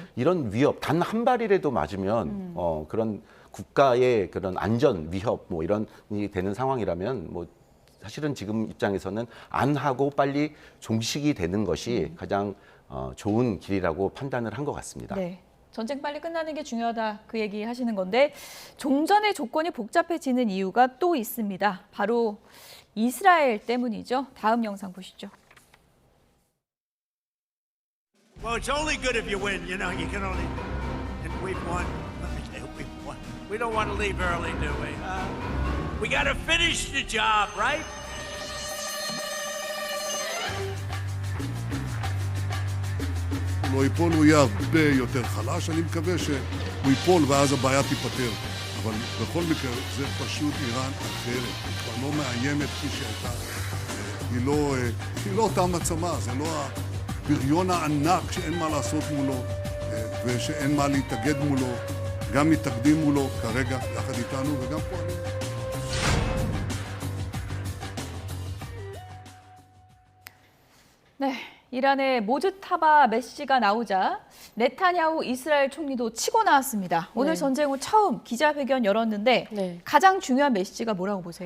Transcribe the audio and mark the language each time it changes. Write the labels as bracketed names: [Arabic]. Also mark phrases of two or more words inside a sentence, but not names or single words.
[Korean] 이런 위협 단 한 발이라도 맞으면 그런 국가의 그런 안전 위협 뭐 이런이 되는 상황이라면 뭐 사실은 지금 입장에서는 안 하고 빨리 종식이 되는 것이 가장 좋은 길이라고 판단을 한 것 같습니다. 네. 전쟁 빨리 끝나는 게 중요하다 그 얘기 하시는 건데 종전의 조건이 복잡해지는 이유가 또 있습니다. 바로 이스라엘 때문이죠. 다음 영상 보시죠. [English] Well, it's only good if you win. You know, you can only. And we've won. Let me tell you, we've won. We don't want to leave early, do we? We got to finish the job, right? [Hebrew] לא ייפול, הוא יהיה הרבה יותר חלש. אני מקווה שהוא ייפול ואז הבעיה תיפתר. אבל בכל מקרה, זה פשוט איראן אחרת. היא כבר לא מאיימת כפי שהייתה. היא לא אותה מעצמה, זה לא הבריון הענק שאין מה לעשות מולו ושאין מה להתאגד מולו. גם מתאגדים מולו כרגע, יחד איתנו, וגם פועלים. [Korean] 네, 이란의 모즈타바 메시가 나오자 네타냐후 이스라엘 총리도 치고 나왔습니다. 오늘 네. 전쟁 후 처음 기자회견 열었는데 네. 가장 중요한 메시지가 뭐라고 보세요?